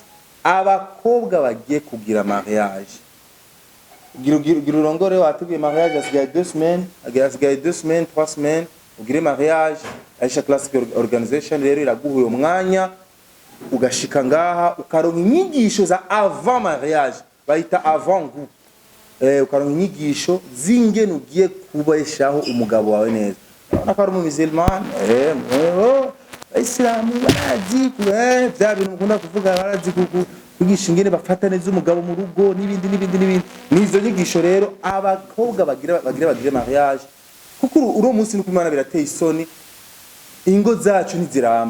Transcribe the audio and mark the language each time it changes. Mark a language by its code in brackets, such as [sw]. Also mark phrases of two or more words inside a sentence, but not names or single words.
[rn] Abakobwa bagiye kugira mariage gira urongore wateguye mariage asigaye 2 semaines asigaye 2 semaines 3 semaines ugire mariage. Aisha Classic Organization rero iraguhuye umwanya ugashika ngaha ukaronka inyigisho za [fr] avant mariage [rn] bayita [fr] avant goût [rn] ukaronka inyigisho zingene ugiye kubeshaho umugabo wawe neza. Nakari mu musulman Islamu barazi bya bintu mukunda kuvuga barazi kugisha ingene bafata neza umugabo mu rugo n'ibindi nizo nyigisho rero abakobwa bagira mariage kuko uro munsi nuko Imana birateye isoni ingo zacu ntiziramba.